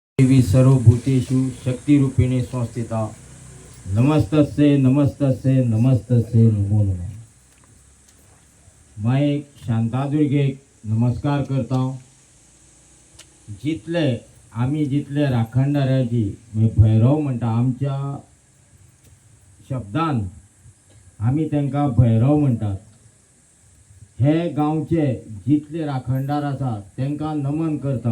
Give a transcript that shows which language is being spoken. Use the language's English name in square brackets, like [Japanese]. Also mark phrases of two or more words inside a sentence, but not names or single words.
[Sanskrit] देवी सर्वभूतेषु शक्तिरूपिणी संस्थिता नमस्तस्ये नमस्तस्ये नमस्तस्ये नमो नमः। [Konkani] मैं शांतादुर्गेक नमस्कार करता। जितले आम्ही जितले राखणदाराची भैरव म्हणटा आमच्या शब्दान आम्ही त्यांना भैरव म्हणतात। हे गांवचे जितले राखणदार आसा त्यांना नमन करता।